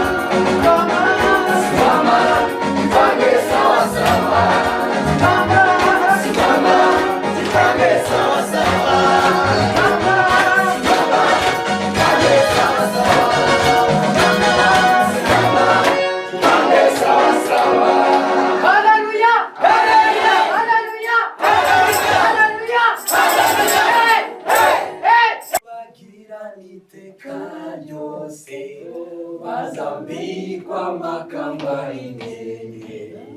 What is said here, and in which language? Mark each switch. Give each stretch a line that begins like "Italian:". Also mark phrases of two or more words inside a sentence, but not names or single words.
Swahili: Simama Ipange sawa sawa Simama Simama Ipange sawa sawa Simama Ipange sawa sawa Simama Ipange sawa sawa Hallelujah Hallelujah Hallelujah Hallelujah Hallelujah
Kinyarwanda: Bagira niteka ryose bazambikwa amakamba y'inyenyeri